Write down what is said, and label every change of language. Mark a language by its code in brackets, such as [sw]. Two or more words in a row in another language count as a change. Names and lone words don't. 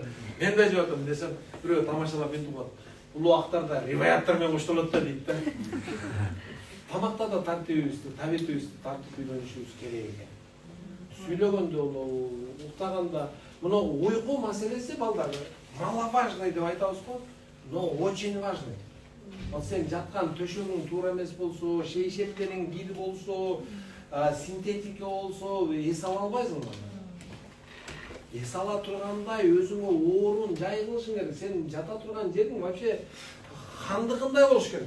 [ky] Мен да жеп атам десем, бирөө тамашалап бүтүп калат. Улуактарда риваяттар менен коштолот да дейт да. Тамакта да тартибибизди, табитибизди тартып үйрөнүшүбүз керек экен. Сүйлөгөндө, уктаганда, мына уйку маселеси балдар маловажный деп айтабыз го, [ru] но очень важный. [ky] Вот сен жаткан төшөгүң туура эмес болсо, шейшептериң кир болсо, синтетика болсо, эс ала албайсың. Эс ала тургандай өзүңө орун жай кылышың керек. Сен жата турган жериң вообще хандыгындай болуш керек.